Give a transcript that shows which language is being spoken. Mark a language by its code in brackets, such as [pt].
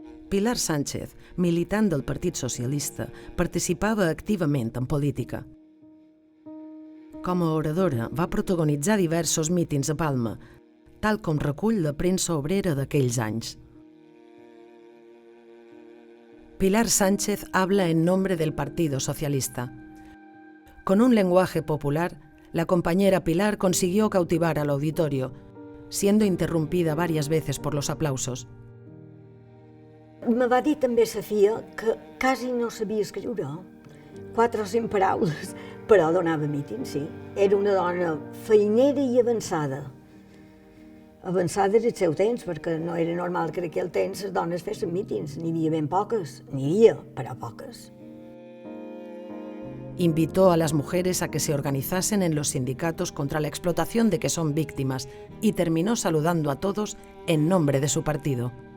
[ca] Pilar Sánchez, militant del Partit Socialista, participava activament en política. Com a oradora, va protagonitzar diversos mítings a Palma, tal com recull la premsa obrera d'aquells anys. [es] Pilar Sánchez habla en nombre del Partido Socialista. Con un lenguaje popular, la compañera Pilar consiguió cautivar al auditorio, siendo interrumpida varias veces por los aplausos. [ca] Me va dir també sa filla que quasi no sabia escriure, 4 o 5 paraules, però donava mítings, sí. Era una dona feinera i avançada. Avançada era el seu temps, perquè no era normal que en aquell temps les dones fessin mítings. N'hi havia ben poques, n'hi havia, però poques. [es] Invitó a las mujeres a que se organizasen en los sindicatos contra la explotación de que son víctimas y terminó saludando a todos en nombre de su partido.